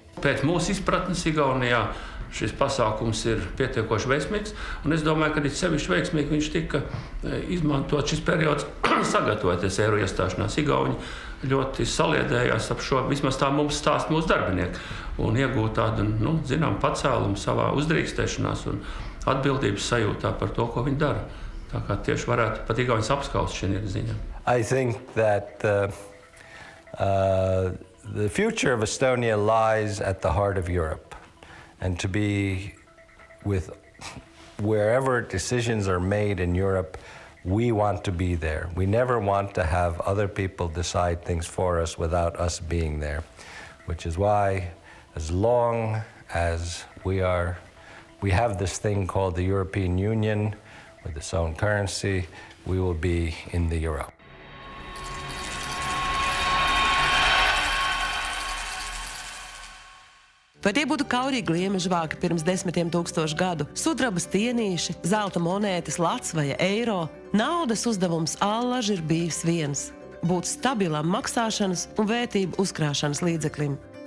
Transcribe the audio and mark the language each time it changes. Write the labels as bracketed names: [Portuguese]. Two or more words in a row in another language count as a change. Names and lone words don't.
[Latvian] Pēc mūsu izpratnes Igaunijā šis pasākums ir pietiekoši veiksmīgs, un es domāju, ka sevišķi veiksmīgi viņš tika izmantot šis periods sagatavoties eiro iestāšanās. Igauņi ļoti saliedējās ap šo, vismaz tā mums stāst mūsu darbinieki, un iegūt tādu, zinām, pacēlumu savā uzdrīkstēšanās un atbildības sajūtā par to, ko viņi dara. Tā kā tieši varētu pat igauņus apskaust šajā ziņā. [English] I think that the future of Estonia lies at the heart of Europe, and to be with wherever decisions are made in Europe, we want to be there. We never want to have other people decide things for us without us being there, which is why, as long as we have this thing called the European Union with its own currency, we will be in the euro. [Latvian] Vai tie būtu kaurīgi gliemežvāki pirms 10 000 gadu, sudraba stienīši, zelta monētas, lats vai eiro, naudas uzdevums allaži ir bijis viens – būt stabilam maksāšanas un vērtību uzkrāšanas līdzeklim.